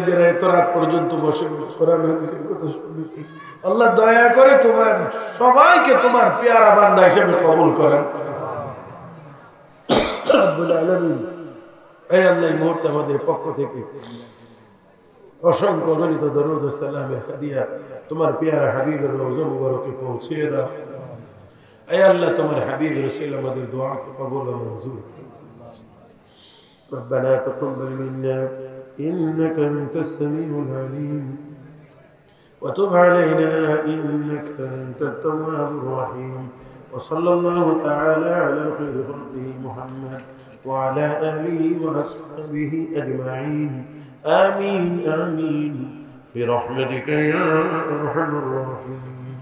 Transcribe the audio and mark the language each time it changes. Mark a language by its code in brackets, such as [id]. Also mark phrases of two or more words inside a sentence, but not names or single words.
[bn] যারা এত রাত পর্যন্ত বসে কোরআন হাদিসের কথা শুনেছি আল্লাহ, দয়া করে তোমার সবাইকে তোমার পেয়ারা বান্দা হিসেবে কবুল করেন [ar] رب العالمين. [bn] এই আল্লাহ, এই মুহূর্তে আমাদের পক্ষ থেকে অসংখ্য গণিত দরুদ ও সালামের হাদিয়া তোমার পেয়ারা হাবিবের রওজা মুবারকে পৌঁছে দাও। [ur] اے اللہ تمہارے حبیب رسول ہماری دعا کو قبول و منظور [ar] ربنا تقبل منا انك انت السميع العليم وتب علينا انك انت التواب الرحيم وصلى الله تعالى على خير خلقه محمد وعلى اله واصحابه اجمعين آمين آمين برحمتك يا ارحم الراحمين.